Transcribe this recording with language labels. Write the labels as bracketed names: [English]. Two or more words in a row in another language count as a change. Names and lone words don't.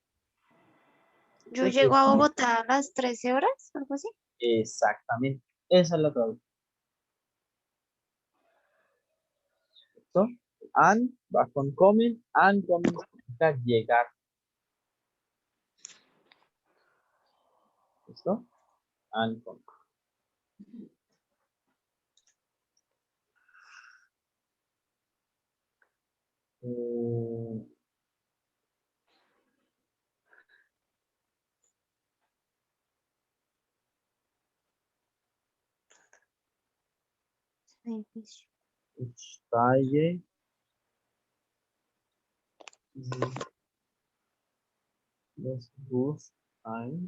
[Spanish] yo llego a Bogotá a las 13 horas, algo así. Exactamente. Esa es la traducción. ¿Listo? An va con coming. Ankommen significa llegar. ¿Listo? [German] Ankommen. Eh, ich steige in das Bus ein.